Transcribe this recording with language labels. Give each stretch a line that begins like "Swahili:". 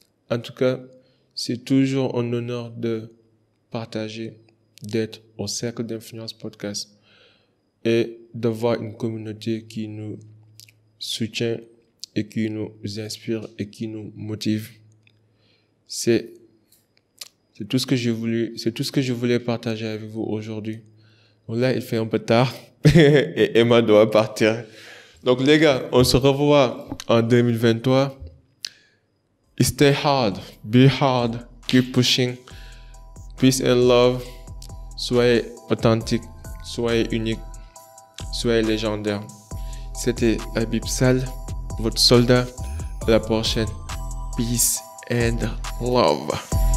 French: En tout cas, c'est toujours un honneur de partager, d'être au Cercle d'Influence Podcast et d'avoir une communauté qui nous soutient et qui nous inspire et qui nous motive. C'est tout ce que je voulais partager avec vous aujourd'hui. Donc là, il fait un peu tard et Emma doit partir. Donc les gars, on se revoit en 2023.
English: Stay hard, be hard, keep pushing. Peace and love.
French: Soyez authentique, soyez unique, soyez légendaire. C'était Habib Sall, votre soldat. À la prochaine.
English: Peace and love.